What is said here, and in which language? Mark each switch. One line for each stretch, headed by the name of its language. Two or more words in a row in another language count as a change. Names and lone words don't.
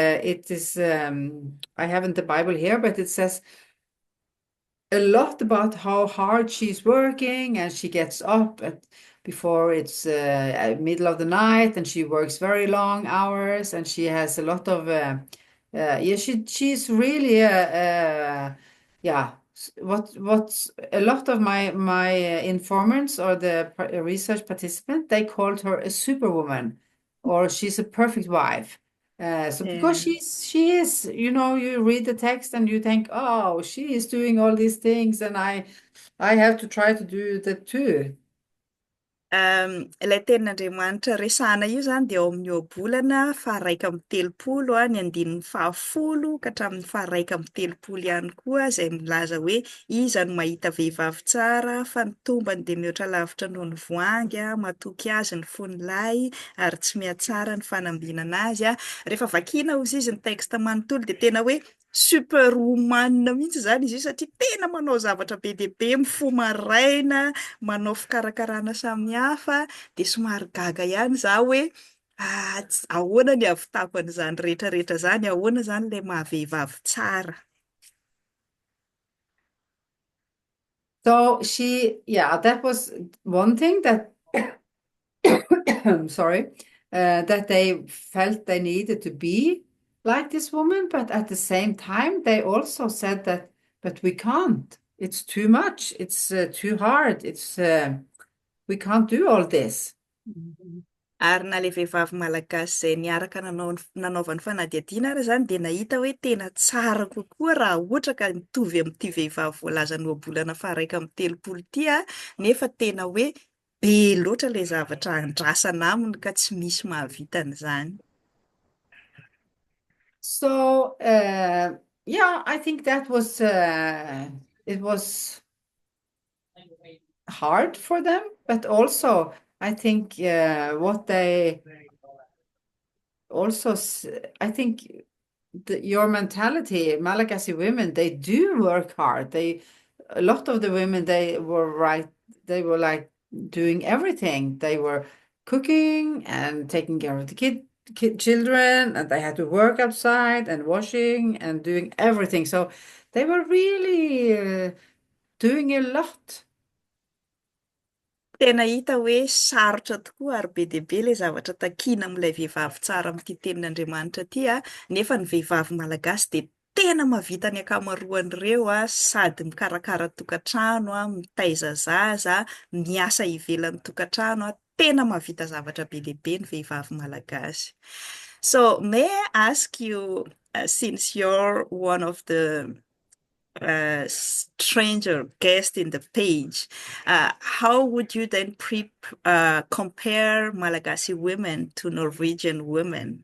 English: I haven't the Bible here, but it says a lot about how hard she's working, and she gets up before it's middle of the night, and she works very long hours, and she has a lot of she's really what's a lot of my informants or the research participant, they called her a superwoman, or she's a perfect wife. So because she is, you read the text and you think, oh, she is doing all these things, and I have to try to do that too.
Malagasy: Ilay tenin'Andriamanitra resahana io zany dia ao amin'ny Ohabolana faha 1:30 ny andinin'ny 10 ka hatramin'ny faha 1:30 ihany koa, izay milaza hoe iza no mahita vehivavy tsara fa ny tombany dia mihoatra lavitra noho ny voangy, matoky azy ny fonolahy ary tsy mihatsara ny fanambinana azy. Rehefa vakiana hozy izy ny texte manontolo dia tena hoe superwoman mihitsy zany izy io, satria tena manao zavatra be dia be, mifoha maraina, manao fikarakarana samihafa, dia somary gaga ihany zaho hoe ahoana ny ahavitako an'izany rehetrarehetra zany, ahoana zany ilay mahavehivavy tsara.
English: So that was one thing that sorry, that they felt they needed to be like this woman, but at the same time, they also said that, but we can't. It's too much. It's too hard. We can't do all this.
Malagasy: Ary na ilay vehivavy malagasy izay niaraka nanaovany fanadihadihana ary zany dia nahita hoe tena tsara kokoa raha ohatra ka mitovy amin'ity vehivavy voalaza ny Ohabolana faha 1:30 ity, nefa tena hoe be loatra ilay zavatra andrasana aminy ka tsy misy mahavita an'izany.
English: So I think that was it was hard for them, but also I think what they also I think your mentality, Malagasy women, they do work hard. A lot of the women, they were like doing everything. They were cooking and taking care of the children, and they had to work outside and washing and doing everything. So they were really doing a lot.
Malagasy: Tena hita hoe sarotra tokoa ary be dia be ilay zavatra takiana amin'ilay vehivavy tsara amin'ity tenin'Andriamanitra ity, nefa ny vehivavy malagasy dia tena mahavita ny akamaroan'ireo, sady mikarakara tokantrano, mitaiza zaza, miasa ivelan'ny tokantrano, tena mahavita zavatra be dia be ny vehivavy malagasy.
English: So may I ask you, since you're one of the stranger guest in the page, how would you then compare Malagasy women to Norwegian women?